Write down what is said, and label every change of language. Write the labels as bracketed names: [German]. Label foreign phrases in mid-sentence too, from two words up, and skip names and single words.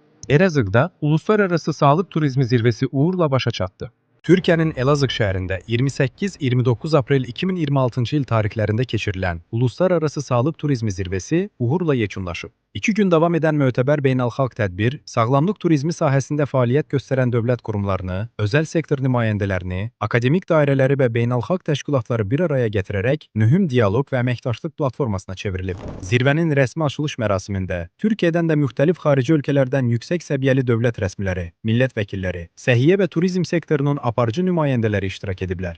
[Azerbaijani] Elazığ'da Uluslararası Sağlık Turizmi Zirvesi uğurla başa çattı. Türkiye'nin Elazığ şehrinde 28-29 April 2026 yıl tarihlerinde geçirilen Uluslararası Sağlık Turizmi Zirvesi uğurla yekunlaşıb. 2 gün davam eden mötəbər beynəlxalq tədbir, sağlamlıq turizmi sahəsində fəaliyyət göstərən dövlət qurumlarını, özəl sektor nümayəndələrini, akademik dairələri və beynəlxalq təşkilatları bir araya gətirərək mühüm dialoq və əməkdaşlıq platformasına çevrilib. Zirvənin rəsmi açılış mərasimində Türkiyədən də müxtəlif xarici ölkələrdən yüksək səviyyəli dövlət rəsmiləri, millət vəkilləri, səhiyyə və turizm sektorunun aparıcı nümayəndələri iştirak ediblər.